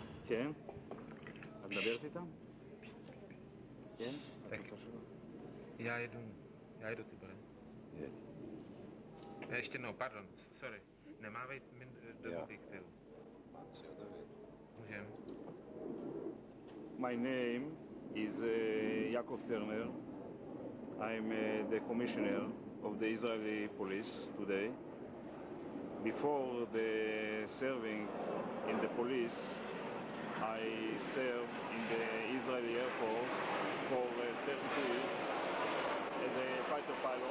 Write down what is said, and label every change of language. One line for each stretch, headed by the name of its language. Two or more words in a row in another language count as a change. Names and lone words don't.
Hebrew: כן? את מדברת איתם? כן? את רוצה שלא?
Czech: Já jedu ty bere. Ještě no, pardon, sorry. Nemávej do objektivu. Můžem.
English: My name is Yaakov Turner. I'm the commissioner of the Israeli police today. Before the serving in the police, I served in the Israeli Air Force for 32 years as a fighter pilot.